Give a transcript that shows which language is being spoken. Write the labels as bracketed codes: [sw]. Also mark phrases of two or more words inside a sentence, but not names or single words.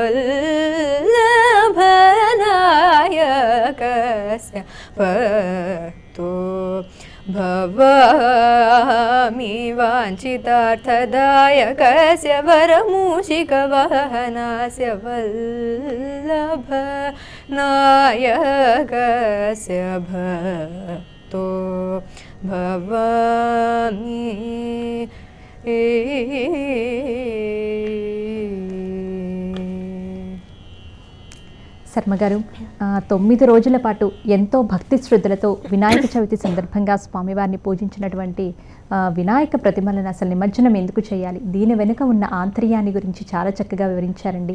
[sa] वल्लभनायकस्य भक्तो भवामि वाञ्छितार्थदायकस्य वरमूषिकवाहनास्य वल्लभ नायकस्य भक्तो भवामि [te] శర్మ గారు 9 రోజుల పాటు ఎంతో భక్తి శ్రద్ధలతో వినాయక చవితి సందర్భంగా స్వామివారిని పూజించినటువంటి వినాయక ప్రతిమలను అసలు నిమజ్జనం ఎందుకు చేయాలి, దీని వెనుక ఉన్న ఆంతర్యాన్ని గురించి చాలా చక్కగా వివరించారండి.